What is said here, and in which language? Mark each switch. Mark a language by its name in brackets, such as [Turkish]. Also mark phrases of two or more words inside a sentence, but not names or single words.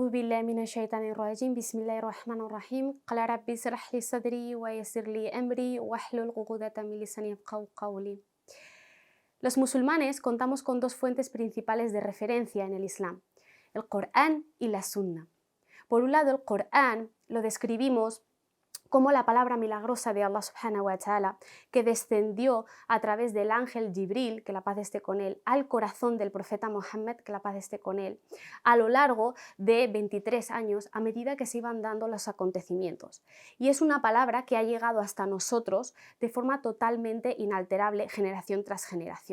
[Arabic] بالله من الشيطان الرجيم بسم الله الرحمن الرحيم قال ربي اشرح لي صدري ويسر لي أمري واحلل عقدة من لساني يفقهوا قولي. [Spanish] Los musulmanes contamos con dos fuentes principales de referencia en el Islam, el Corán y la Sunna. Por un lado, el Corán lo describimos como la palabra milagrosa de Allah [Arabic] سبحانه وتعالى, [Spanish] que descendió a través del ángel Jibril, que la paz esté con él, al corazón del profeta Mohammed, que la paz esté con él, a lo largo de 23 años a medida que se iban dando los acontecimientos. Y es una palabra que ha llegado hasta nosotros de forma totalmente inalterable, generación tras generación.